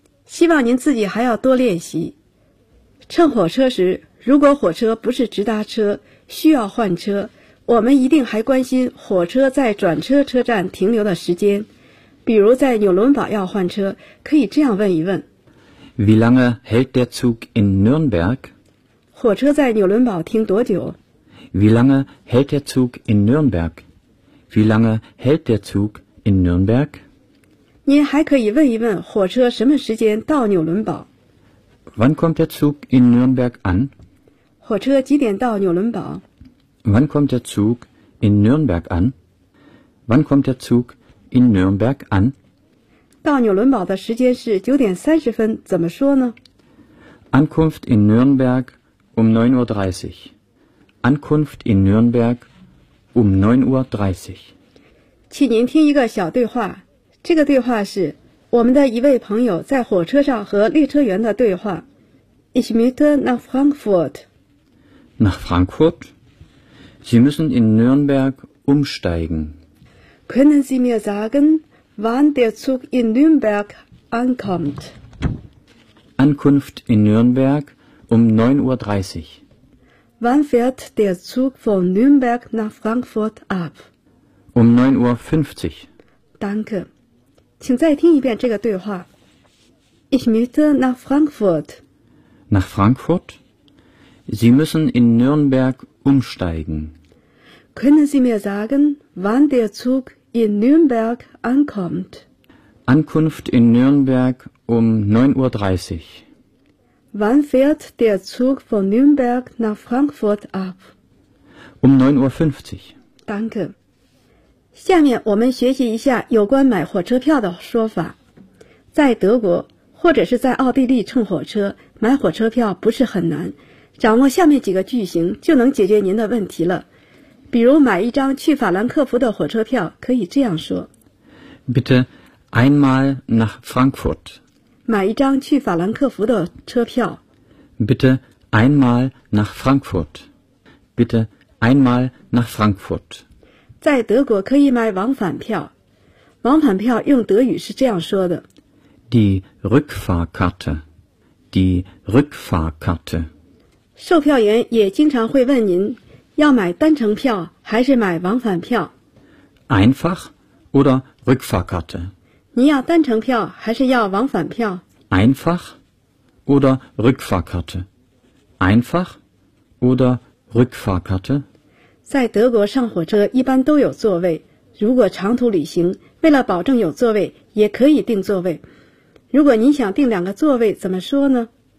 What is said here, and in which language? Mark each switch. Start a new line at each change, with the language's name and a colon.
Chinese: 希望您自己还要多练习。乘火车时，如果火车不是直达车，需要换车，我们一定还关心火车在转车车站停留的时间。比如在纽伦堡要换车，可以这样问一问
German: ：Wie lange hält der Zug in Nürnberg？
Chinese: 火车在纽伦堡停多久
German: ？Wie lange hält der Zug in Nürnberg？ Wie lange hält der Zug in Nürnberg？
Chinese: 您还可以问一问火车什么时间到纽伦堡
German: ？Wann kommt der Zug in Nürnberg an？
Chinese: 火车几点到纽伦堡
German: ？Wann kommt der Zug in Nürnberg an？ Wann kommt der Zug？ In Nürnberg an.
Chinese: 到纽伦堡的时间是九点三十分，怎么说呢
German: ？Ankunft in Nürnberg um 9:30. Ankunft in Nürnberg um 9:30.
Chinese: 请您听一个小对话。这个对话是我们的一位朋友在火车上和列车员的对话。
German: Ich möchte nach Frankfurt. Nach Frankfurt? Sie müssen in Nürnberg umsteigen. Können Sie mir sagen, wann der Zug in Nürnberg ankommt? Ankunft in Nürnberg um 9:30. Wann fährt der Zug von Nürnberg nach Frankfurt ab? Um 9:50. Danke.
Chinese: 请再听一遍这个对话。
German: Ich möchte nach Frankfurt. Nach Frankfurt? Sie müssen in Nürnberg umsteigen. Können Sie mir sagen, wann der Zug in Nürnberg ankommt. Ankunft in Nürnberg um 9:30. Wann fährt der Zug von Nürnberg nach Frankfurt ab? Um 9:50. Danke.
Chinese: 下面我们学习一下有关买火车票的说法。在德国或者是在奥地利乘火车，买火车票不是很难。掌握下面几个句型就能解决您的问题了。比如买一张去法兰克福的火车票，可以这样说
German: ：Bitte einmal nach Frankfurt。
Chinese: 买一张去法兰克福的车票。
German: Bitte einmal nach Frankfurt。 Bitte einmal nach Frankfurt。
Chinese: 在德国可以买往返票。往返票用德语是这样说的
German: ：Die Rückfahrkarte。Die Rückfahrkarte。
Chinese: 售票员也经常会问您。要买单程票还是买往返票
German: ？Einfach oder Rückfahrkarte？
Chinese: 你要单程票还是要往返票
German: ？Einfach oder Rückfahrkarte？Einfach oder Rückfahrkarte？
Chinese: 在德国上火车一般都有座位，如果长途旅行，为了保证有座位，也可以订座位。如果您想订两个座位，怎么说呢